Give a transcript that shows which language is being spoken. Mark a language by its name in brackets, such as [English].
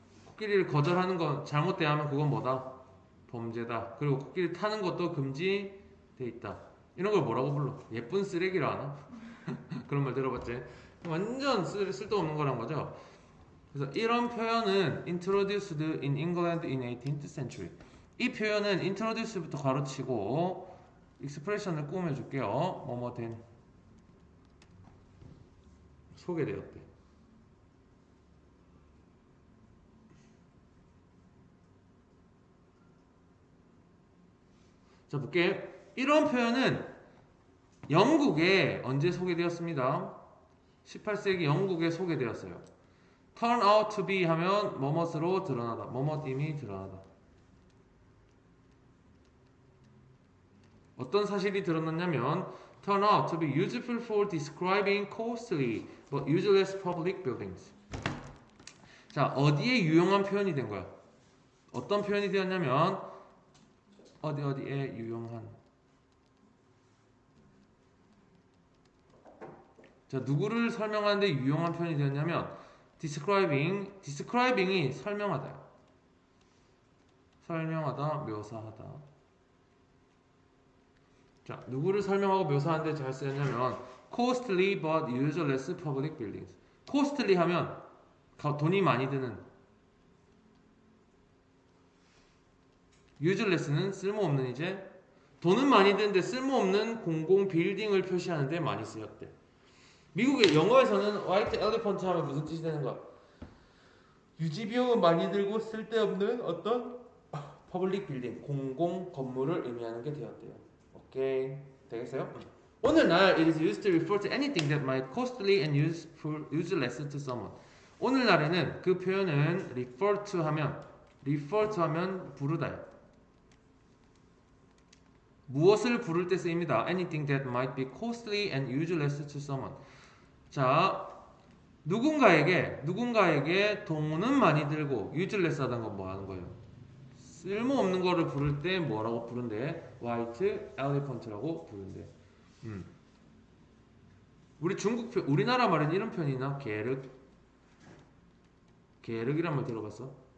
[Korean] 코끼리를 거절하는 건 잘못되면 그건 뭐다? 범죄다. 그리고 코끼리 타는 것도 금지돼 있다. 이런 걸 뭐라고 불러? 예쁜 쓰레기라 하나? 그런 말 들어봤지? 완전 쓸데없는 거란 거죠. 그래서 이런 표현은 [English] introduced in England in 18th century. [Korean] 이 표현은 introduce부터 가로치고 expression을 꾸며줄게요. 뭐뭐 된 소개되었대. 자, 볼게. 이런 표현은 영국에 언제 소개되었습니다? 18세기 영국에 소개되었어요. [English] turn out to be [Korean] 하면 뭐뭇으로 드러나다. 뭐뭇임이 드러나다. 어떤 사실이 드러났냐면 [English] turn out to be useful for describing costly but useless public buildings. [Korean] 자, 어디에 유용한 표현이 된 거야? 어떤 표현이 되었냐면 어디에 유용한. 자, 누구를 설명하는데 유용한 표현이 되었냐면 describing이 설명하다. 설명하다, 묘사하다. 자, 누구를 설명하고 묘사하는데 잘 쓰였냐면 [English] costly but useless public buildings. [Korean] costly 하면 돈이 많이 드는, useless는 쓸모없는, 이제 돈은 많이 드는데 쓸모없는 공공 빌딩을 표시하는데 많이 쓰였대. 미국의 영어에서는 화이트 엘리펀트 하면 무슨 뜻이 되는 거야? 유지비용은 많이 들고 쓸데없는 어떤 퍼블릭 빌딩, 공공 건물을 의미하는 게 되었대요. 오케이, 되겠어요? 오늘날 [English] it is used to refer to anything that might costly and useless to someone. [Korean] 오늘날에는 그 표현은 refer to 하면 부르다요. 무엇을 부를 때 쓰입니다. [English] Anything that might be costly and useless to someone. [Korean] 자, 누군가에게 돈은 많이 들고 useless 하다는 건 뭐 하는 거예요? 쓸모없는 거를 부를 때 뭐라고 부른대? [English] white elephant [Korean] 라고 부른대. 우리나라 말엔 이런 표현이나 게륵이란 말 들어봤어?